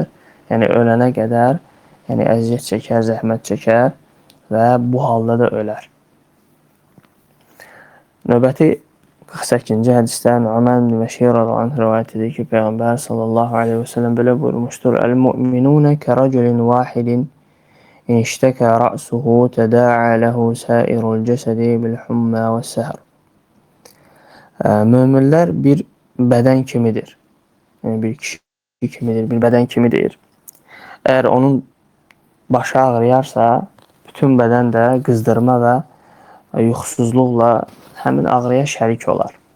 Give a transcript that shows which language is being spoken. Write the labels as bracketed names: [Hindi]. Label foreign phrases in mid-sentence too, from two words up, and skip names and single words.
[Azerbaijani] Yəni ölənə qədər yəni əziyyət çəkər, zəhmət çəkər və bu halda da ölər. Növbəti 48-ci hədisdə Nu'man ibn Bəşir [Arabic] رضي الله عنه [Azerbaijani] rivayət edir ki, Peyğəmbər [Arabic] صلى الله عليه وسلم [Azerbaijani] belə buyurmuşdur: [Arabic] "المؤمنون كرجل واحد إن اشتكى رأسه تداعى له سائر الجسد بالحمى والسهر." [Azerbaijani] Möminlər bir bədən kimidir. Yəni bir kişi kimidir, bir bədən kimidir. Əgər onun başı ağrıyarsa, bütün bədən də qızdırma və yuxusuzluqla həmin ağrıya şərik olar.